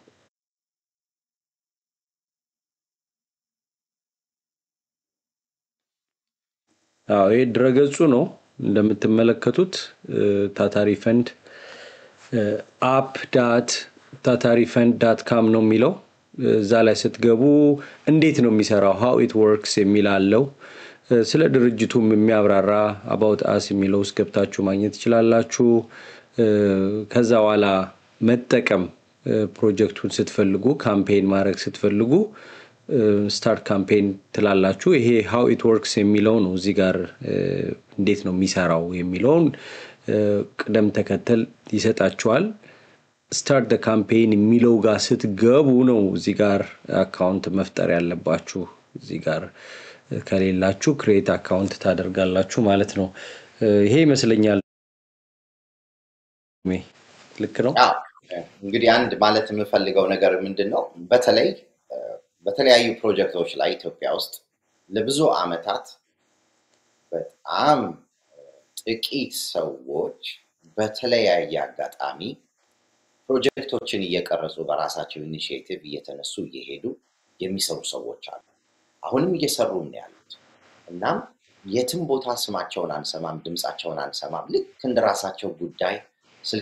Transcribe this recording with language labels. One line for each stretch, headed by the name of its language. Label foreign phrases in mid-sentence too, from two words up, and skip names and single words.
Amharic: ይሄ ድረገጹ ነው እንደምትመለከቱት ታታሪ ፈንድ app.tatarifund.com ነው የሚለው። እዛ ላይ ስትገቡ እንዴት ነው የሚሰራው
English: how it works
Amharic: የሚላለው ስለ ድርጅቱም የሚያብራራ about us የሚለው ውስጥ ገብታችሁ ማግኘት ትችላላችሁ። ከዛ በኋላ መጠቀም ፕሮጀክቱን ስትፈልጉ ካምፔን ማድረግ ስትፈልጉ
English: start campaign
Amharic: ትላላችሁ። ይሄ
English: how it works
Amharic: የሚለው ነው እዚህ ጋር እንዴት ነው የሚሰራው የሚለውን ቅደም ተከተል ይሰጣችኋል።
English: start the campaign
Amharic: የሚለው ጋር ስትገቡ ነው እዚህ ጋር አካውንት መፍጠር ያለባችሁ። እዚህ ጋር ከሌላችሁ
English: create account
Amharic: ታደርጋላችሁ ማለት ነው። ይሄ ይመስለኛል። ልክ ነው። እንግዲህ አንድ ማለት የምፈልገው ነገር ምንድነው በተለያዩ ፕሮጀክቶች ላይ ኢትዮጵያ ውስጥ ለብዙ አመታት በጣም ጥቂት ሰዎች በተለያየ አጋጣሚ ፕሮጀክቶችን እየቀረጹ በራሳቸው ኢኒሺዬቲቭ እየተነሱ እየሄዱ የሚሰሩ ሰዎች አሉ። አሁንም እየሰሩ ነው ያሉት። እናም የትም ቦታ ስማቸውን አንሰማም፣ ድምጻቸውን አንሰማም። ልክ እንደራሳቸው ጉዳይ ስልክ